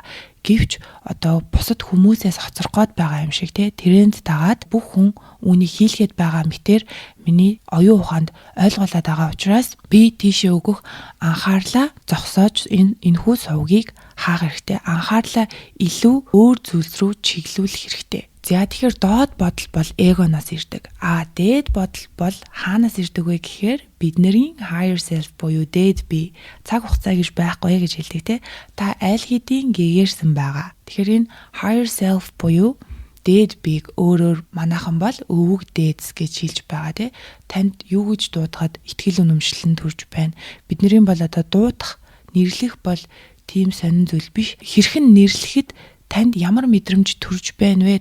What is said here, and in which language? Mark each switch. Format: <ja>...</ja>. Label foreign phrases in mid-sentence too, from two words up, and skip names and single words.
<mn>Гэвч одоо бусад хүмүүсээс хоцрох гээд байгаа юм шиг те тренд дагаад бүх хүн үүнийг хийлгээд байгаа мэтэр миний оюун ухаанд ойлгуулад байгаа учраас би тийшээ өгөх анхаарлаа зогсоож энэхүү сувгийг хаах хэрэгтэй. Анхаарлаа илүү өөр зүйлс рүү чиглүүлэх хэрэгтэй. За тэгэхээр доод бодол бол эгоноос ирдэг. Дээд бодол бол хаанаас ирдэг вэ гэхээр бидний</mn> <en>higher self</en> <mn>буюу дээд би цаг хугацаа гэж байхгүй гэж хэлдэг те. Та аль хэдийн гээгээрсэн байгаа. Тэгэхээр энэ</mn> <en>higher self</en> <mn>буюу дээд бийг өөрөөр манайхан бол өвөг дээдс гэж хэлж байгаа те. Танд юу гэж дуудахад итгэл үнэмшил нь төрж байна. Бидний бол одоо дуудах, нэрлэх бол тийм сонин зүйл биш. Хэрхэн нэрлэхэд танд ямар мэдрэмж төрж байна вэ?</mn>